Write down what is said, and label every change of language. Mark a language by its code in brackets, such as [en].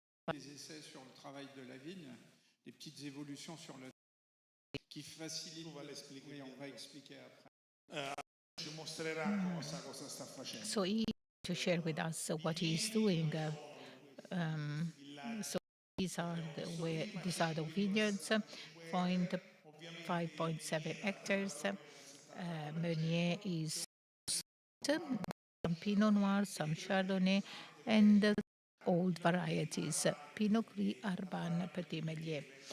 [fr] On fait des essais sur le travail de la vigne, des petites évolutions sur le qui facilitent. Oui, on va expliquer après. [it] Ci mostrerà cosa sta facendo. [en] So he to share with us what he is doing. So these are the vineyards, 5.7 hectares. Meunier is some Pinot Noir, some Chardonnay, and old varieties, Pinot Gris, Arban, Petit Meunier.